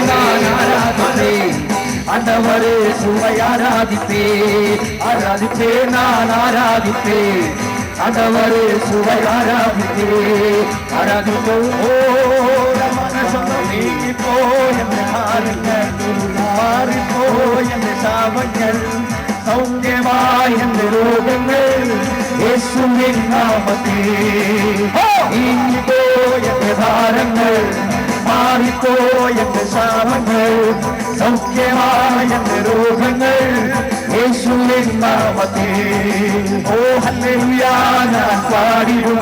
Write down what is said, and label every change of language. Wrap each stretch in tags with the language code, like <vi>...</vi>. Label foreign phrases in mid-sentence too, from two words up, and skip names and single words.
<ta>நான் ஆராதிப்பேன் ஆண்டவரே சுவை ஆராதிப்பேன். ஆராதிப்பேன் நான் ஆராதிப்பேன் ஆண்டவரே சுவை ஆராதிப்பேன். ஆராதிப்போம் மனசம் நீங்கி போ</ta> <ml>ശാപങ്ങൾ സൗഖ്യമായ രോഗങ്ങൾ യേശുവിൻ നാമത്തിൽ നീങ്ങിപ്പോയ ഭാരങ്ങൾ മാറിപ്പോയ ശാപങ്ങൾ സൗഖ്യമായ രോഗങ്ങൾ യേശുവിൻ നാമത്തിൽ ഓ ഹല്ലേലൂയ ഞാൻ പാടിടും</ml>